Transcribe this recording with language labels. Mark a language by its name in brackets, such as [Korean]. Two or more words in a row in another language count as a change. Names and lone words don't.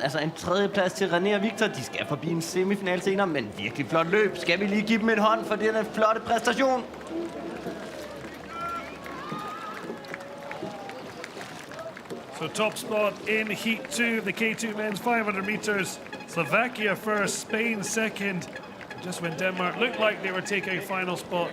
[Danish] Altså en tredjeplads til René og Victor. De skal forbi en semifinal senere, men virkelig flot løb. Skal vi lige give dem en hånd for denne flotte præstation? [English] So top spot in Heat 2, the K2 men's 500 meters. Slovakia first, Spain second. Just when Denmark looked like they were taking final spot.